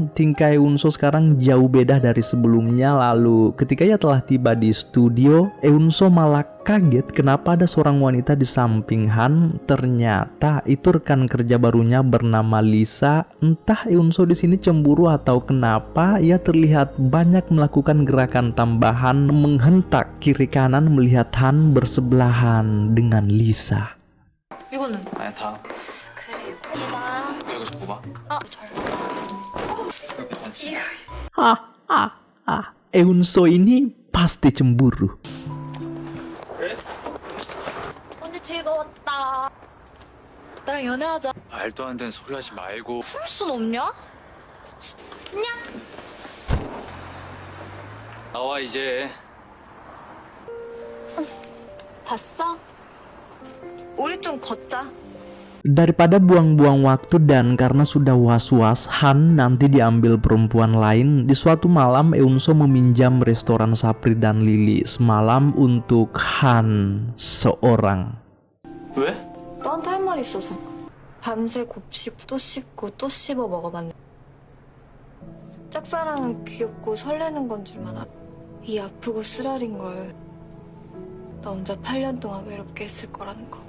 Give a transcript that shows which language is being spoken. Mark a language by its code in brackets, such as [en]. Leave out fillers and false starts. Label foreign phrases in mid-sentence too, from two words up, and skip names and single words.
[id] Tingkah Eunso sekarang jauh beda dari sebelumnya. Lalu ketika ia telah tiba di studio, Eunso malah kaget kenapa ada seorang wanita di samping Han. Ternyata itu rekan kerja barunya bernama Lisa. Entah Eunso di sini cemburu atau kenapa, ia terlihat banyak melakukan gerakan tambahan menghentak kiri kanan melihat Han bersebelahan dengan Lisa. [ko] 이거는? 아니, 다. 그래, 이거다. 이거 좀 봐봐. 아, 잘 이거 괜찮지? [id] Eunso ini pasti cemburu. [ko] 오늘 즐거웠다. 나랑 연애하자. 말도 안 되는 소리 하지 말고. 풀 순 없냐? 냐? 나와, 이제. 봤어? 우리 좀 걷자. [id] Daripada buang-buang waktu dan karena sudah was-was Han nanti diambil perempuan lain, di suatu malam Eunso meminjam restoran Sapri dan Lily semalam untuk Han seorang. [ko] 왜? 너한테 할 말 있어서. 밤새 곱씹고 또 씹고 또 씹어 먹어봤네. 짝사랑은 귀엽고 설레는 건 줄만 알아. 이 아프고 쓰라린 걸 나 혼자 8년 동안 외롭게 했을 거라는 거.